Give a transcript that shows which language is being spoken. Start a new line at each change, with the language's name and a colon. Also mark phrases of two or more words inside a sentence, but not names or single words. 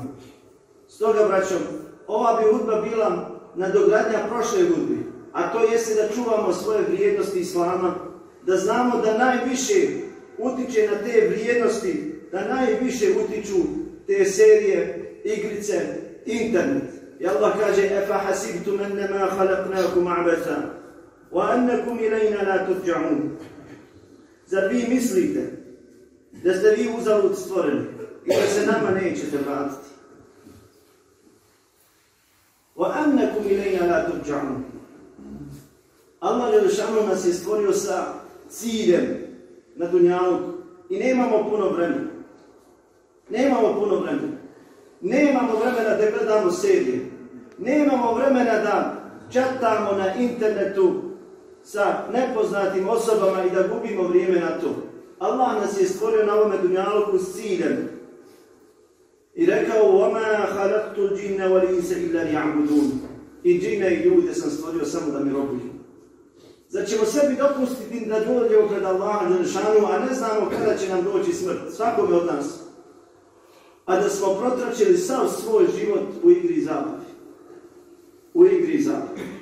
Bosnian: Stoga, braćo, ova bi hudba bila nadogradnja prošle hudbe, a to jeste da čuvamo svoje vrijednosti Islama, da znamo da najviše utiče na te vrijednosti, da najviše utiču te serije, igrice, internet. I Allah kaže:
Arabic: "أفحسبتم أنما خلقناكم عبثا وأنكم إلينا لا ترجعون."
Bosnian: Zar vi mislite da ste vi uzalud stvoreni i da se nama nećete vratiti?
Arabic: وَأَنَّكُمْ إِلَيْنَا لَا تُرْجَعُونَ.
Bosnian: Allah Đelešanu nas je stvorio sa ciljem na dunjalu i nemamo puno vremena. Nemamo vremena da gledamo serije. Nemamo vremena da čatamo na internetu sa nepoznatim osobama i da gubimo vrijeme na to. Allah nas je stvorio na ovome dunjaluku s ciljem. I rekao:
Arabic: وَمَا خَلَقْتُ الْجِنَّ وَالْإِنسَ إِلَّا لِيَعْبُدُونَ.
Bosnian: I džine i ljude sam stvorio samo da mi robuju. Zar ćemo sebi dopustiti da dođemo pred Allaha Đelešanu, a ne znamo kada će nam doći smrt, svakome od nas. A da smo protračili sav svoj život u igri i zabavi. U igri i zabavi.